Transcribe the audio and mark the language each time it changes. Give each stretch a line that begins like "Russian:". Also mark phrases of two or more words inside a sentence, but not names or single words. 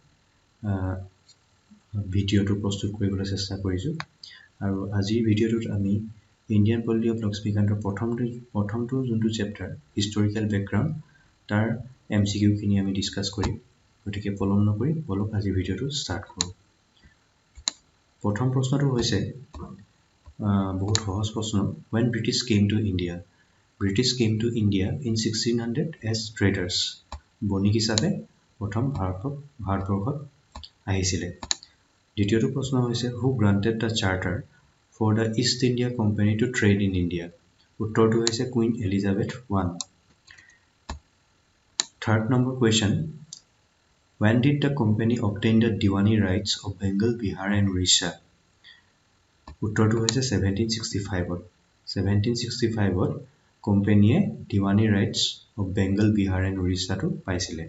Assamese: ভিডিওটো প্ৰস্তুত কৰিবলৈ চেষ্টা কৰিছো আৰু আজিৰ ভিডিওটোত আমি ইণ্ডিয়ান পলিটি অফ লক্ষ্মীকান্তৰ প্ৰথমটো যোনটো
English: chapter historical background
Assamese: তাৰ এমসিকিউ খিনি আমি ডিসকাস কৰিম গতিকে পলম নকৰি বলক আজি ভিডিওটো ষ্টাৰ্ট কৰো প্ৰথম প্ৰশ্নটো হৈছে বহুত সহজ প্ৰশ্ন
English: when british came to india in 1600 as traders
Assamese: বণিক হিচাপে প্ৰথম ভাৰতবৰ্ষত আহিছিলে দ্বিতীয়টো প্ৰশ্ন হৈছে
English: who granted the charter for the east india company to trade in india
Assamese: উত্তৰটো হৈছে
English: queen elizabeth I Third number question. When did the company obtain the Diwani rights of Bengal, Bihar and Orissa?
Assamese: উত্তৰটো 1765.
English: 1765 company Diwani rights of Bengal, Bihar and Orissa
Assamese: টো পাইছিলে.